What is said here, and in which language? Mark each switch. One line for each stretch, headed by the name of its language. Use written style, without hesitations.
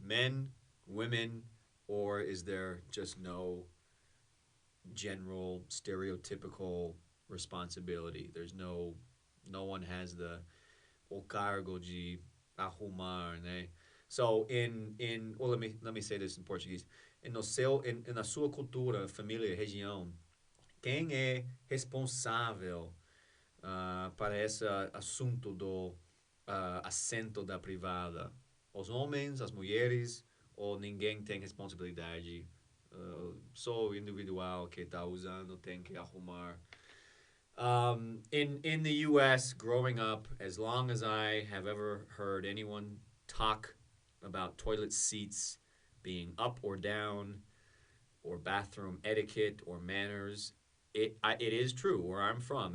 English: Men, women, or is there just no general stereotypical responsibility? There's no one has the
Portuguese: o cargo de arrumar, né?
English: So well, let me say this in Portuguese.
Portuguese: Na sua cultura, família, região, quem é responsável para esse assunto do assento da privada? Os homens, as mulheres, ou ninguém tem responsabilidade? Só o individual que está usando tem que arrumar
English: In the U.S., growing up, as long as I have ever heard anyone talk about toilet seats being up or down, or bathroom etiquette or manners, it is true where I'm from.